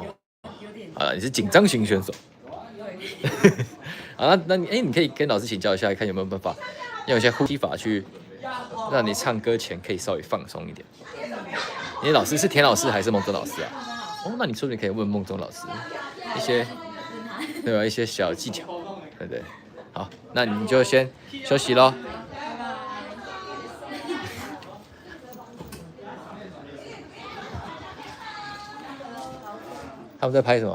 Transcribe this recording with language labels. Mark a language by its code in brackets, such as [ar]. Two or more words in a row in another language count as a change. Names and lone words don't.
[zh] 哦，有點。好了，你是緊張型選手。對。好，那你可以跟老師請教一下，看有沒有辦法用一些呼吸法去讓你唱歌前可以稍微放鬆一點。你老師是田老師還是夢中老師啊？哦，那你說不定可以問夢中老師一些，對吧？一些小技巧，對不對？好，那你就先休息咯。他們在拍什麼？